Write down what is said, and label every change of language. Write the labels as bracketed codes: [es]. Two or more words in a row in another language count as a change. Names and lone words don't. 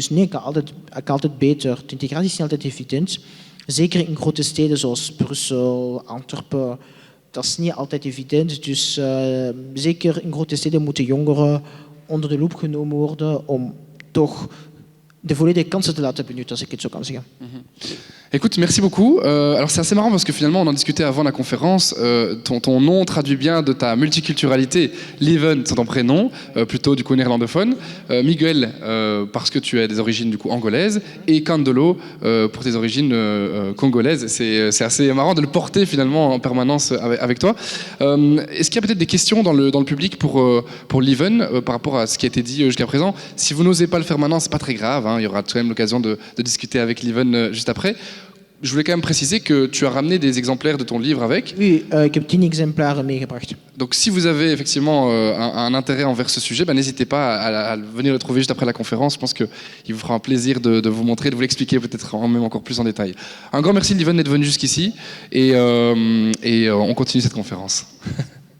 [nl] Dus nee, het kan altijd beter. De integratie is niet altijd evident. Zeker in grote steden zoals Brussel, Antwerpen. Dat is niet altijd evident. Dus zeker in grote steden moeten jongeren onder de loep genomen worden om toch de volledige kansen te laten benutten, als ik het zo kan zeggen. [fr] Écoute, merci beaucoup. Alors c'est assez marrant parce que finalement, on en discutait avant la conférence. Ton nom traduit bien de ta multiculturalité. Lieven, c'est ton prénom, plutôt du coup néerlandophone. Miguel, parce que tu as des origines du coup angolaises. Et Kandolo, pour tes origines congolaises. C'est assez marrant de le porter finalement en permanence avec toi. Est-ce qu'il y a peut-être des questions dans le public pour Lieven par rapport à ce qui a été dit jusqu'à présent? Si vous n'osez pas le faire maintenant, c'est pas très grave. Hein, il y aura tout de même l'occasion de discuter avec Lieven juste après. Je voulais quand même préciser que tu as ramené des exemplaires de ton livre avec. Oui, [nl] ik heb 10 exemplaren meegebracht. [fr] Donc si vous avez effectivement un intérêt envers ce sujet, n'hésitez pas à venir le trouver juste après la conférence. Je pense qu'il vous fera un plaisir de vous montrer, de vous l'expliquer peut-être même encore plus en détail. Un grand merci Lieven d'être venu jusqu'ici et on continue cette conférence.